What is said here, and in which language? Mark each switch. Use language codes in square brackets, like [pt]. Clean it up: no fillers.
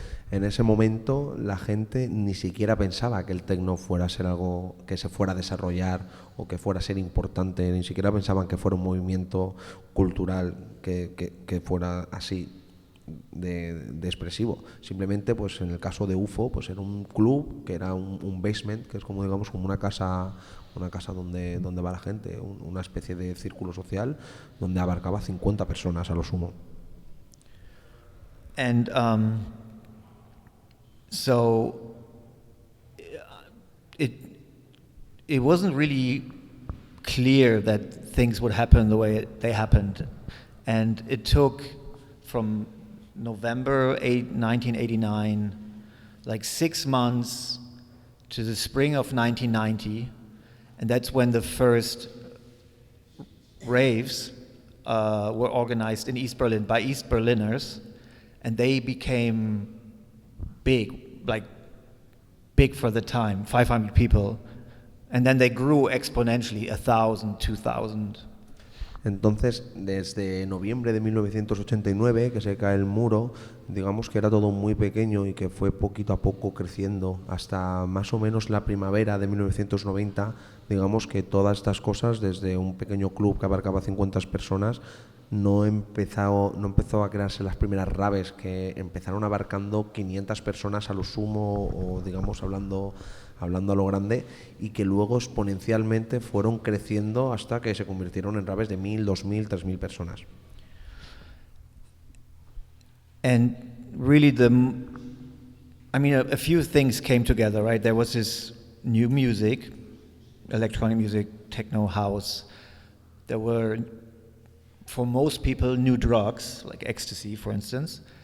[es] En ese momento la gente ni siquiera pensaba que el techno fuera a ser algo que se fuera a desarrollar o que fuera a ser importante, ni siquiera pensaban que fuera un movimiento cultural que fuera así de expresivo. Simplemente, pues en el caso de UFO, pues era un club que era un basement, que es como, digamos, como una casa donde va la gente, una especie de círculo social donde abarcaba 50 personas a lo sumo. [en] And so it wasn't really clear that things would happen the way they happened, and it took from November 1989, like 6 months to the spring of 1990, and that's when the first raves were organized in East Berlin by East Berliners, and they became big, like big for the time, 500 people, and then they grew exponentially, 1,000, 2,000. [es] Entonces, desde noviembre de 1989, que se cae el muro, digamos que era todo muy pequeño y que fue poquito a poco creciendo hasta más o menos la primavera de 1990. Digamos que todas estas cosas, desde un pequeño club que abarcaba 50 personas, no empezó a crearse las primeras raves, que empezaron abarcando 500 personas a lo sumo, o digamos hablando a lo grande, y que luego exponencialmente fueron creciendo hasta que se convirtieron en raves de 1.000, 2.000, 3.000 personas. [en] And really a few things came together, right? There was this new music, electronic music, techno, house. There were, for most people, new drugs, like ecstasy, for instance.